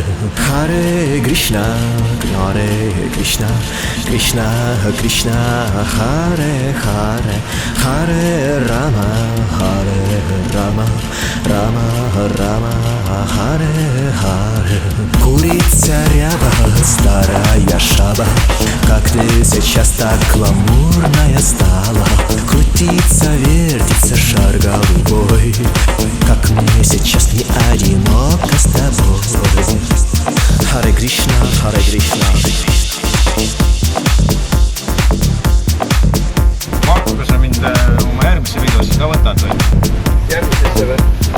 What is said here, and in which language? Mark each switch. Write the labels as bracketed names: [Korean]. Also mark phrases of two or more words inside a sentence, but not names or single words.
[Sanskrit] Hare Krishna, Hare Krishna, Krishna Krishna, Hare Hare, Hare Rama, Hare Rama, Rama Rama, Hare Hare. [Russian] Курица ряба, старая шаба, как ты сейчас так гламурная стала. Крутится, вертится шар голубой, как мне сейчас не одиноко с тобой. [Sanskrit] Харе Кришна, Харе Кришна. [Estonian] Marko, kas sa mind oma järgmisse videosse ka võtad või? Järgmisesse või?